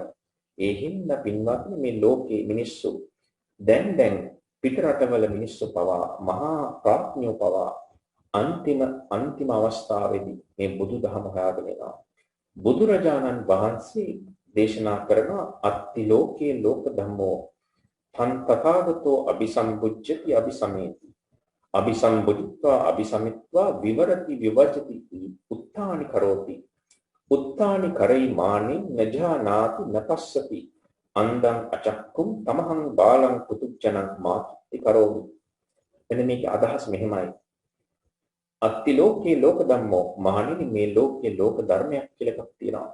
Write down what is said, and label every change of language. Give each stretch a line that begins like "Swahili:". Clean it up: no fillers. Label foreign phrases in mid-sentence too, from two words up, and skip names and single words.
Sinhala: ඒ හින්දා පින්වත්නි මේ ලෝකේ මිනිස්සු දැන් පිට රටවල මිනිස්සු පවා මහා ප්‍රඥෝ පවා අන්තිම අවස්ථාවේදී මේ බුදුදහම හොයාගෙන යනවා. බුදුරජාණන් වහන්සේ දේශනා කරන
Pali: අත්ති ලෝකේ ලෝක ධම්මෝ තථාගතෝ අபிසම්බුද්ධති අபிසමේති අபிසම්බුද්ධා අபிසමිත්වා විවරති විවජති උත්තානි කරෝති උත්තානි කරයි මානේ නජානාති නපස්සති අන්දං අචක්කුම් තමහං බාලං කුතුච්චනං මාති කරෝමි.
Sinhala: එන්න මේකේ අදහස් මෙහෙමයි.
Pali: අත්ති ලෝකේ ලෝක ධම්මෝ
Sinhala: මහණෙනි මේ ලෝකේ ලෝක ධර්මයක් කියලා එකක් තියෙනවා.